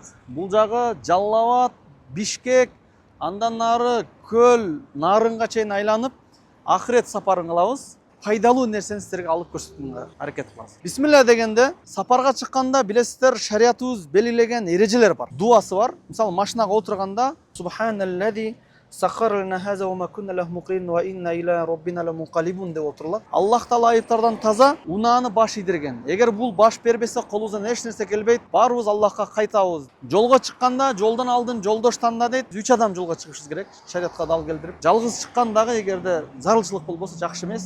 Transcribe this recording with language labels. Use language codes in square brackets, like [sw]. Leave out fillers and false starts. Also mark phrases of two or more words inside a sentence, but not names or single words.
[ky] Бул жагы Жалал Абад, Бишкек, андан нары Көл, Нарынга чейин айланып, ахирет сапарын кылабыз. Пайдалуу нерсени силерге алып көрсөтүүгө аракет кылабыз. Бисмилла дегенде, сапарга чыкканда билесиздер, шариятыбыз белгилеген эрежелер бар. Дуасы бар. Мисалы машинага отурганда [ar] سبحان الذي سخر لنا هذا وما كنا له مقرنين وإنا إلى ربنا لمنقلبون [ky] деп отурулат. Аллах таала айыптардан таза, унааны баш идирген. Эгер бул баш бербесе, колубуздан эч нерсе келбейт, баарыбыз Аллахка кайтабыз. Жолго чыкканда жолдон алдын жолдош танда дейт. 3 адам жолго чыгышыбыз керек. Шариатка дал келдирип. Жалгыз чыккан дагы эгерде зарылчылык болбосо жакшы эмес.